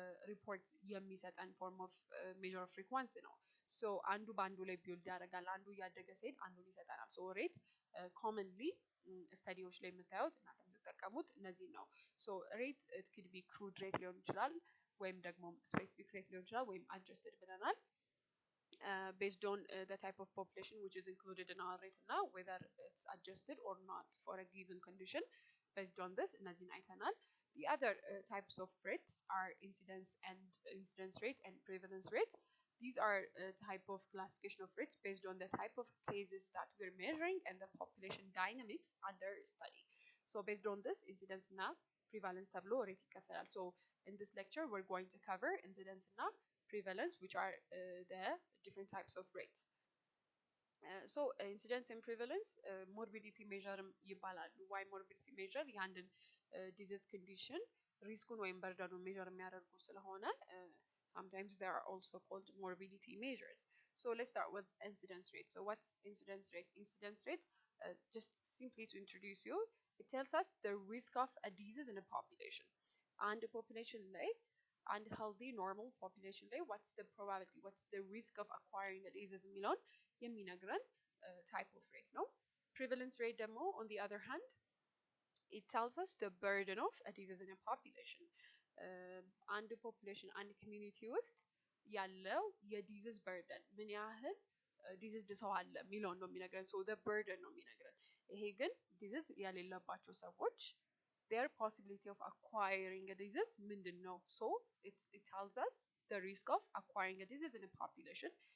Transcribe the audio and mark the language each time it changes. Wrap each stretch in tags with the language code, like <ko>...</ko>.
<am>ሪፖርት የሚሰጠን ፎርም ኦፍ ሜዥር ኦፍ ፍሪኩዌንሲ ነው። ሶ አንዱ በአንዱ ላይ ቢውልድ ያደርጋል። አንዱ እያደገ ሲሄድ አንዱን ይሰጠናል። ሶ ሬት ኮመንሊ ስታዲዎች ላይ የምታዩት እናንተ የምትጠቀሙት እነዚህ ነው። ሶ ሬት ኢት ኩድ ቢ ክሩድ ሬት ሊሆን ይችላል ወይም ደግሞ ስፔሲፊክ ሬት ሊሆን ይችላል ወይም adjusted ብለናል።</am> <en>based on the type of population which is included in our rate now whether it's adjusted or not for a given condition. based on this</en> <am>እነዚህን አይተናል።</am> <en>the other types of rates are incidence rate and prevalence rate. these are a type of classification of rates based on the type of cases that we're measuring and the population dynamics under study. so based on this incidence እና prevalence</en> <am>ተብሎ ሬት ይከፈላል።</am> <en>so in this lecture we're going to cover incidence እና prevalence which are the different types of rates. so incidence and prevalence morbidity measure</en> <am>ይባላሉ።</am> <en>why morbidity measure?</en> <am>የአንድን</am> <en>disease condition</en> <am>ሪስኩን ወይም በርደኑን ሜዥር የሚያደርጉ ስለሆነ</am> <en>Sometimes they are also called morbidity measures. So let's start with incidence rate. So what's incidence rate? Incidence rate, just simply to introduce you, it tells us the risk of a disease in a population. And a population lay, and healthy normal population lay, what's the probability, what's the risk of acquiring a disease</en> <am>የሚለውን የሚነግረን</am> <en>type of rate ነው። Prevalence rate ደግሞ on the other hand, it tells us the burden of a disease in a population.</en> <am>አንድ ፖፑሌሽን አንድ ኮሚኒቲ ውስጥ ያለው የዲዚዝ በርደን ምን ያህል ዲዚዝ ሰው አለ የሚለውን ነው የሚነግረን። ሶ</am> <en>the burden</en> <am>ነው የሚነግረን። ይሄ ግን ዲዚዝ ያሌለባቸው ሰዎች</am> <en>their possibility of acquiring a disease</en> <am>ምንድን ነው?</am> <en>So it tells us the risk of acquiring a disease in a population.</en>